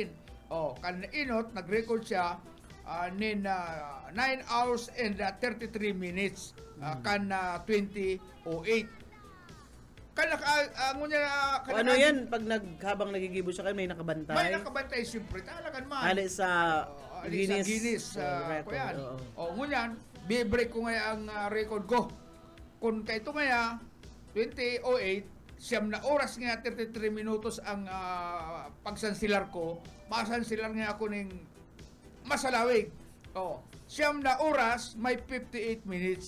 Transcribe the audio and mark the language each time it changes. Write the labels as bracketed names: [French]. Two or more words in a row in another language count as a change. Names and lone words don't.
[Bikol] Kan-inot, nag-record siya nin [English] 9 hours and 33 minutes [Bikol] kan 20:08. Ano yan? Pag habang nagigibo siya kayo, may nakabantay? May nakabantay, siyempre. Talagan man. Ali sa Guinness record. Ngunyan, [Filipino] bi-break ko ngayon ang record ko. [Bikol] Kung kaito ngayon, 20:08, siyam na oras nga 33 minutos ang pagsansilar ko. Masansilar nga ako ng masalawig. Siyam na oras, may [English] 58 minutes.